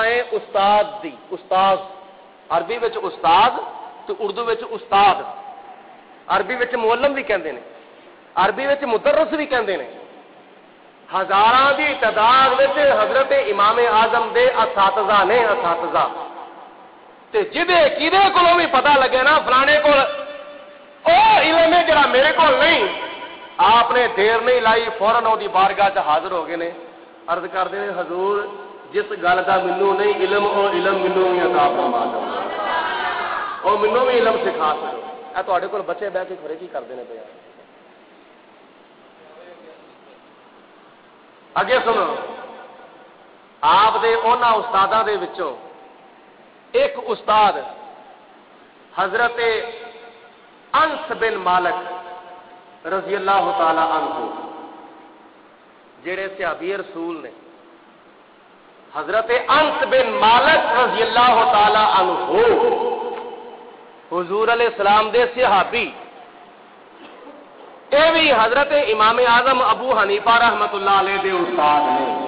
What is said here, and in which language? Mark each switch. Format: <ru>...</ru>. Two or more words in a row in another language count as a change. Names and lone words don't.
<pa>ہے استاد دی، استاد عربی وچ استاد تے اردو وچ استاد، عربی وچ معلم بھی کہندے نے، عربی وچ مدرس بھی کہندے نے، ہزاراں دی تعداد وچ حضرت امام اعظم دے اساتذہ نے، اساتذہ تے جدے کدے کولوں بھی پتہ لگے نا فلانے کول او علم ہے جڑا میرے کو نہیں، آپ نے دیر نہیں لائی، فوراً دی بارگاہ چ حاضر ہو گئے نے،</pa> <ur>عرض کرتے ہیں</ur> <pa>حضور جس گل کا مینوں نہیں علم او علم مینوں بھی عطا فرما دو، او مینوں بھی علم سکھا دو۔ اے تواڈے کول بچے بیٹھ کے کھڑے کی کردے نے پیا؟ اگے سنو، آپ دے انہاں استاداں دے وچوں ایک استاد حضرت انس بن مالک</pa> <ar>رضی اللہ تعالی عنہ</ar> <pa>جڑے صحابی رسول نے، حضرت انس بن مالک</pa> <ar>رضی اللہ تعالی عنہ</ar> <pa>حضور</pa> <ar>علیہ السلام</ar> <pa>دے صحابی، اے بھی حضرت امام اعظم ابو حنیفہ</pa> <ar>رحمت اللہ علیہ</ar> <pa>دے استاد نے۔</pa>